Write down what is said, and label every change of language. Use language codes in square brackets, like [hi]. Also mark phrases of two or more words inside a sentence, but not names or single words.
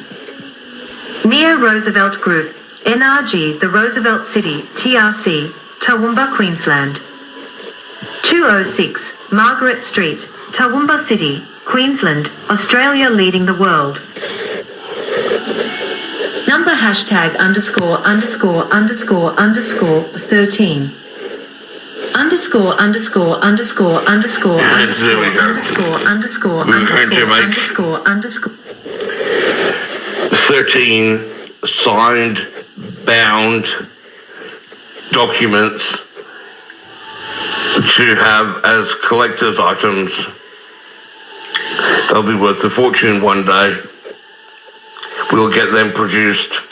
[en] Neo Roosevelt Group, NRG, the Roosevelt City, TRC, Toowoomba, Queensland. 206 Margaret Street, Toowoomba City, Queensland, Australia, leading the world. Number hashtag underscore underscore underscore underscore 13. Underscore underscore underscore underscore underscore underscore underscore underscore underscore 13 signed, bound documents to have as collector's items. They'll be worth a fortune one day. We'll get them produced.